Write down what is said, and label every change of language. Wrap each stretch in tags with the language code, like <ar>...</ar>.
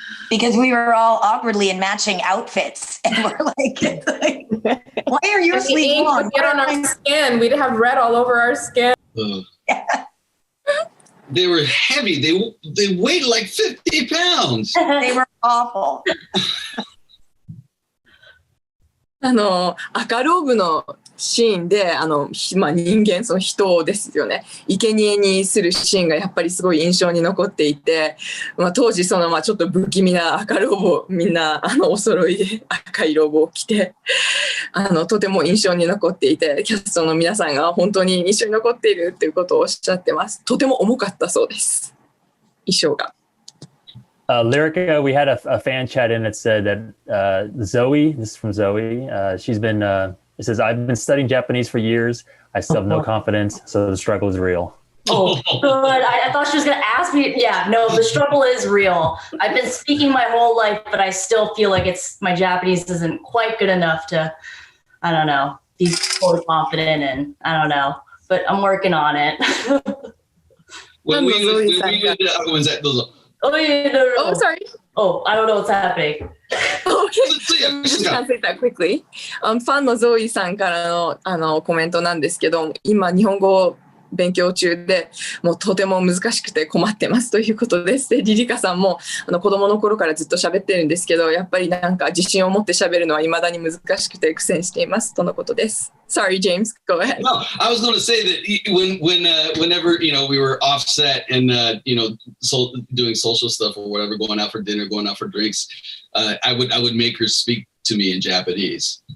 <en>Because we were all awkwardly in matching outfits. And we're like why are your sleeves long? Get on our skin. We'd have red all over our skin. Yeah. They were heavy. They weighed like 50 pounds. They were awful.</en> <ja>赤ローブのシーンで、人間、その人ですよね、生贄にするシーンがやっぱりすごい印象に残っていて、当時、ちょっと不気味な赤ローブをみんな、お揃いで赤いローブを着て、とても印象に残っていて、キャストの皆さんが本当に印象に残っているっていうことをおっしゃってます。とても重かったそうです、衣装が。</ja> <en>Lyrica, we had a fan chat in that said that Zoe, this is from Zoe, she's been, it says, I've been studying Japanese for years. I still have no confidence, so the struggle is real. Oh, good. I thought she was going to ask me. Yeah, no, the struggle is real. I've been speaking my whole life, but I still feel like my Japanese isn't quite good enough to, I don't know, be fully confident in. I don't know, but I'm working on it. when we Oh, yeah, no. Oh, sorry. Oh, I don't know what's happening. Okay. Just translate that quickly.</en> <ja>ファンのゾイさんからのコメントなんですけど、今日本語を勉強中で、もうとても難しくて困ってますということです。で、リリカさんも子供の頃からずっと喋ってるんですけど、やっぱりなんか自信を持って喋るのは未だに難しくて苦戦していますとのことです。</ja> <en>Sorry, James, go ahead. No, I was going to say that whenever, we were offset and, doing social stuff or whatever, going out for dinner, going out for drinks, I would make her speak to me in Japanese.</en>